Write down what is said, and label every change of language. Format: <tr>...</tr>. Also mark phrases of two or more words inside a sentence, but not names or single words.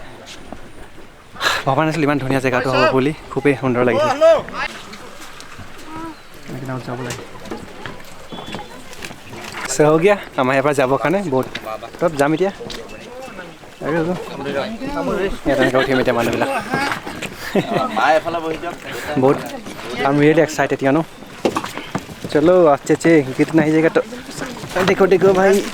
<as>ভবা নাছিলোঁ ইমান ধুনীয়া জেগাটো হ'ব বুলি খুবেই সুন্দৰ লাগিছে যাব লাগে চ' হৈ গিয়া আমাৰ ইয়াৰ পৰা যাবৰ কাৰণে বহুত তত যাম এতিয়া আৰু তেনেকৈ উঠিম এতিয়া মানুহবিলাক बहुत</as> <en>I am really excited you know</en> <hi>चलो अच्छे अच्छे कितना ही जगह तो देखो देखो भाई</hi>